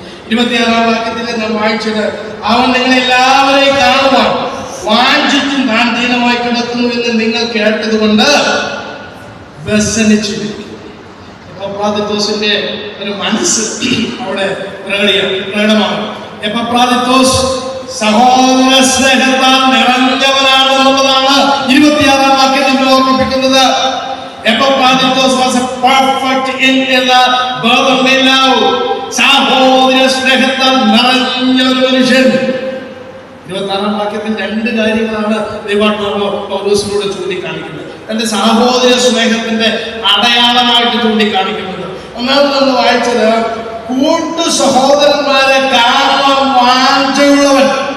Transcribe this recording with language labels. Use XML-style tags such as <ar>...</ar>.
<ml>26-ാം വാക്യത്തിൽ നാം വായിച്ചത്, അവൻ നിങ്ങളെല്ലാവരെയും കാണുവാൻ വാഞ്ചിച്ചും താൻ ദീനമായി കിടക്കുന്നു എന്ന് നിങ്ങൾ കേട്ടതുകൊണ്ട് വ്യസനിച്ചിരിക്കും. എപ്പഫ്രോദിത്തോസിന്റെ ഒരു മനസ്സ് അവിടെ പ്രകടമാണ്. എപ്പഫ്രോദിത്തോസ് സഹോദര സ്നേഹത്താൽ നിറഞ്ഞവനാണ് എന്നുള്ളതാണ് 26-ാം വാക്യം നമ്മൾ ഓർമ്മിപ്പിക്കുന്നത്.</ml> <en>Epaphroditus was a perfect in the brotherly love.</en> <ml>സഹോദര സ്നേഹത്താൽ നിറഞ്ഞ ഒരു മനുഷ്യൻ. 26-ാം വാക്യത്തിൽ രണ്ട് കാര്യങ്ങളാണ് ദൈവാത്മാവ് പൗലോസിനോട് ചൂണ്ടിക്കാണിക്കുന്നത്. തന്റെ സഹോദര സ്നേഹത്തിന്റെ അടയാളമായിട്ട് ചൂണ്ടിക്കാണിക്കുന്നത്. ഒന്നാമത് നമ്മൾ വായിച്ചത്, കൂട്ടു സഹോദരന്മാരെ കാണാൻ വാഞ്ചയുള്ളവൻ.</ml>